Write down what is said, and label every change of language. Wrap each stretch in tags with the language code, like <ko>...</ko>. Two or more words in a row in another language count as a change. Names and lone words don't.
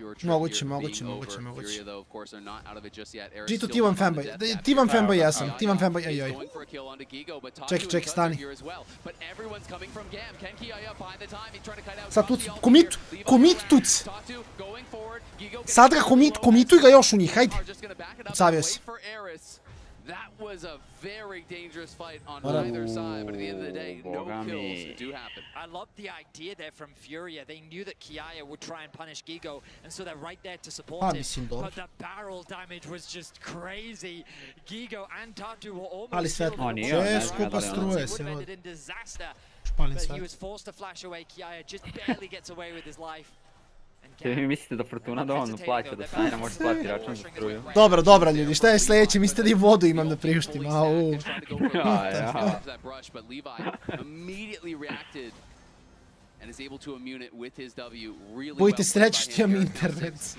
<sr>Moguće. G2 T1 fanboy. T1 fanboy jesam. T1 fanboy, ajoj. Čekaj, stani. Sad Tuc, komit Tuc. Sad ga komituj ga još u njih, hajde. Savio si.</sr> <en>That was a very dangerous fight on either side, but at the end of the day, no kills do happen. I love the idea there from Furia. They knew that Kiaya would try and punish Gigo, and so they're right there to support him. But the barrel damage was just crazy. Gigo and Tatu were almost killed.</en> <sr>Skupa struje se.</sr> <en>But he was forced to flash away. Kiaya just barely gets away with his life.</en> <sr>Vi mislite da Fortuna dovoljno plaća da Sajna može platiti račun za struju? Dobro ljudi, šta je sljedeće? Mislite da i vodu imam da priuštim? Budite srećni što imam internet.</sr>